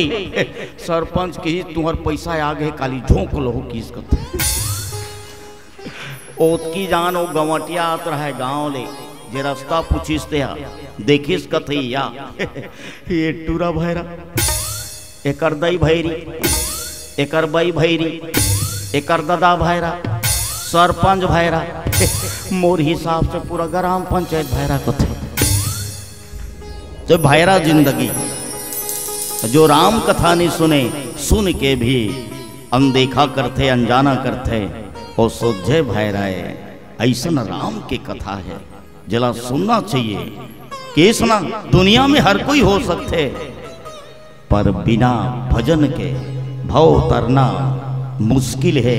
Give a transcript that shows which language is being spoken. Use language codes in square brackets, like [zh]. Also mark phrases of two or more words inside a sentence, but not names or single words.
[hne] सरपंच की तुहर पैसा आगे काली झोंक लो किस कथे ओतकी जान ओ गंवटिया आत रहा गांव ले जे रास्ता पूछिस ते देखिस कथे या ये टूरा भैरा एकर दई भैरी एकर बई भैरी एकर दादा भैरा सरपंच भैरा मोर हिसाब से पूरा ग्राम पंचायत भैरा कथे। जो भैरा जिंदगी जो राम कथा नहीं सुने सुन के भी अनदेखा करते अनजाना करते और सोझे भैरा है ऐसा राम की कथा है जला सुनना चाहिए कि सुना दुनिया में हर कोई हो सकते पर बिना भजन के भव तरना मुश्किल है।